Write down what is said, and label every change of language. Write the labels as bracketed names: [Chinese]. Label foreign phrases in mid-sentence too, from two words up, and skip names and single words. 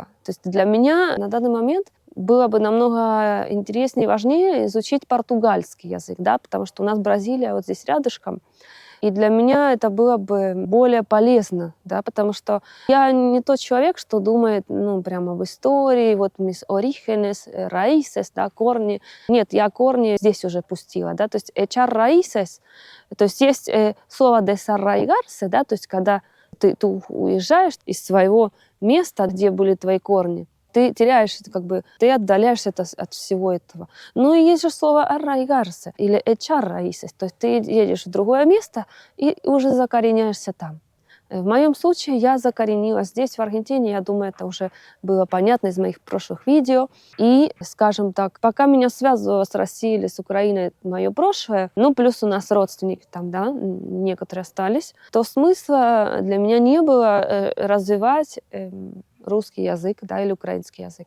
[Russian] То есть для меня на данный момент было бы намного интереснее и важнее изучить португальский язык, да, потому что у нас Бразилия вот здесь рядышком. И для меня это было бы более полезно, да, потому что я не тот человек, что думает, ну, прямо об истории, вот [Spanish] mis orígenes, raíces, [Russian] да, корни. Нет, я корни здесь уже пустила, да, то есть [Spanish] echar raíces, [Russian] то есть слово desarraigarse, да, то есть когда ты уезжаешь из своего места, где были твои корни, ты теряешь, как бы, ты отдаляешься от всего этого. Ну и есть же слово arraigarse или [Spanish] echar raíces, [Russian] то есть ты едешь в другое место и уже закореняешься там. В моем случае я закоренилась здесь, в Аргентине. Я думаю, это уже было понятно из моих прошлых видео. И, скажем так, пока меня связывало с Россией или с Украиной мое прошлое, ну, плюс у нас родственники там, да, некоторые остались, то смысла для меня не было развивать русский язык, да, или украинский язык.